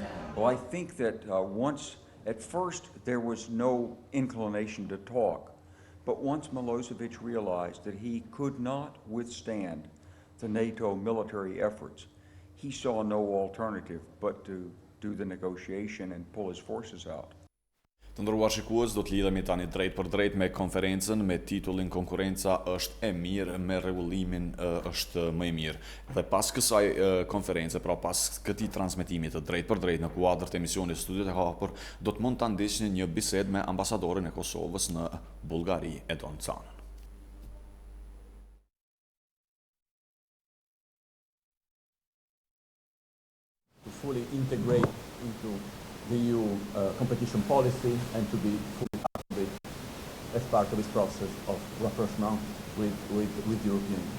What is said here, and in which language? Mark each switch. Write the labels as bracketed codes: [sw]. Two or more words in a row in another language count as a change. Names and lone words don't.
[en] Well, I think that at first there was no inclination to talk. But once Milosevic realized that he could not withstand the NATO military efforts, he saw no alternative but to do the negotiation and pull his forces out. [sq] Të ndërruar shikues, do të lidhemi tani drejt për drejt me konferencën me titullin Konkurenca është e mirë, me rregullimin është më e mirë. Dhe pas kësaj konference, pra pas këtij transmetimi të drejt për drejt në kuadër të emisionit Studiot e Hapur, do të mund ta ndiqni një bisedë me ambasadorin e Kosovës në Bullgari, Edon Canën. [en] To fully integrate into the EU competition policy and to be fully part of it as part of this process of rapprochement with the European Union.